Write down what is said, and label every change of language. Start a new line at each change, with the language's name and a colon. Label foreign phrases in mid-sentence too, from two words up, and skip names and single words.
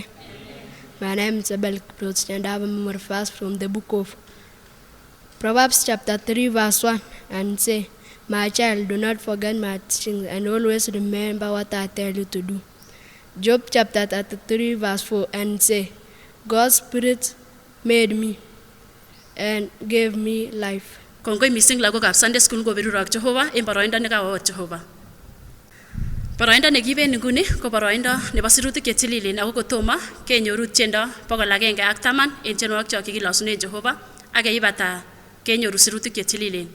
English: My name is Abel Kiprotz, and I have a memory verse from the book of Proverbs chapter 3 verse 1 and say, My child, do not forget my teachings and always remember what I tell you to do. Job chapter 33 verse 4 and say, God's Spirit made me and gave me life.
Kalenjin: Kongoi mising lagokab Sunday School ngobirurok Jehova en boroindo nekawot Jehova. Boroindo nekiben nguni ko boroindo nebo sirutik chetililen ako kotomo kenyoru tiendo 110 en tienwogik chok kikilosunen Jehova ak yeibata kenyoru sirutik chetililen.